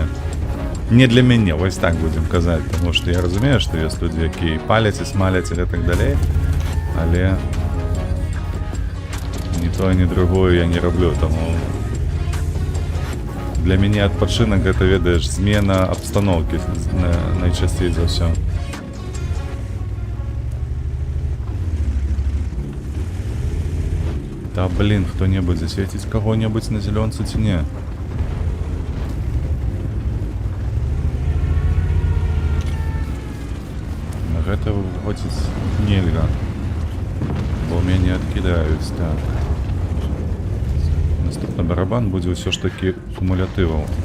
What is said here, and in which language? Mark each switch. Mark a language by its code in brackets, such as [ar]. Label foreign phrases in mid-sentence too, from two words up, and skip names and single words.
[be] Не для мяне, вось так будзем казаць, таму што я разумею, што ёсць людзі, якія паляць і смаляць і так далей, але ні тое, ні другое я не раблю, таму для мяне адпачынак гэта, ведаеш, змена абстаноўкі найчасцей за ўсё. [ru] Да блин, кто-нибудь засветить кого-нибудь на зеленце ці не? [be] На гэта выходзіць нельга, бо мяне адкідаюць. Так, наступны барабан будзе ўсё ж такі кумулятываў.